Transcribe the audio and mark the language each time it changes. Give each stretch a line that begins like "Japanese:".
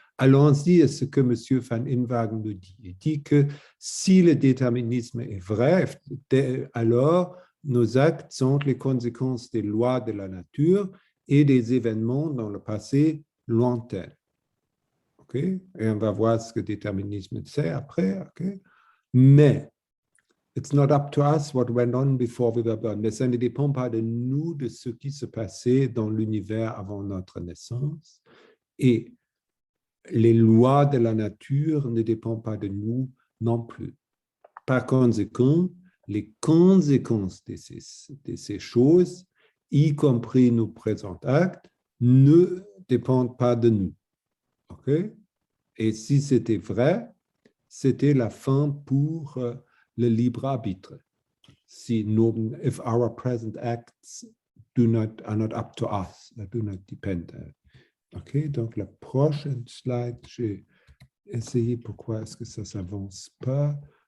French: Allons-y à ce que M. van Inwagen nous dit. Il dit que si le déterminisme est vrai, alors nos actes sont les conséquences des lois de la nature et des événements dans le passé lointain. Okay? Et on va voir ce que le déterminisme c'est après. Okay?
English: Mais, it's not up to us what went on before we were born.
French: Mais ça ne dépend pas de nous, de ce qui se passait dans l'univers avant notre naissance. Et les lois de la nature ne dépendent pas de nous non plus. Par conséquent, les conséquences de ces choses, y compris nos présents actes, ne dépendent pas de nous. Okay? Et si c'était vrai, c'était la fin pour le libre arbitre.
English: If our present acts are not up to us, do not depend.
French: OK, donc la prochaine slide, j'ai essayé pourquoi est-ce que ça ne s'avance pas.